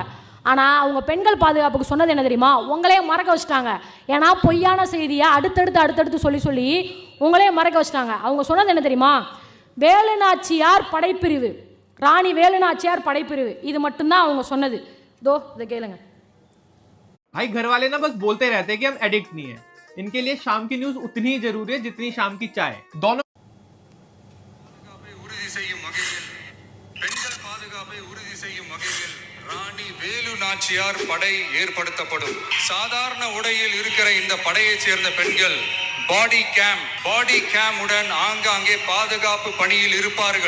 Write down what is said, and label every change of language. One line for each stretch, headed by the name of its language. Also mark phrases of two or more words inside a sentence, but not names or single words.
Tamil: ஆனால் அவங்க பெண்கள் பாதுகாப்புக்கு சொன்னது என்ன தெரியுமா? உங்களே மறக்க வச்சுட்டாங்க. ஏன்னா பொய்யான செய்தியை அடுத்தடுத்து சொல்லி உங்களே மறக்க வச்சுட்டாங்க. அவங்க சொன்னது என்ன தெரியுமா? வேலுநாச்சியார் படைப்பிரிவு, ராணி வேலுநாச்சியார் படைப்பிரிவு, இது மட்டும்தான் அவங்க சொன்னது. இதை கேளுங்க.
Hindi: भाई घर वाले ना बस बोलते रहते हैं कि हम एडिक्ट नहीं है, इनके लिए शाम की न्यूज उतनी ही जरूरी है जितनी शाम की चाय. दोनों
Tamil: உறுதி செய்யும் வகையில் பெண்கள் பாதுகாப்பை உறுதி செய்யும் வகையில் ராணி வேலு நாச்சியார் படை ஏற்படுத்தப்படும். சாதாரண உடையில் இருக்கிற இந்த படையைச் சேர்ந்த பெண்கள்
English: body cam
Tamil: உடன் ஆங்காங்கே பாதுகாப்பு பணியில் இருப்பார்கள்.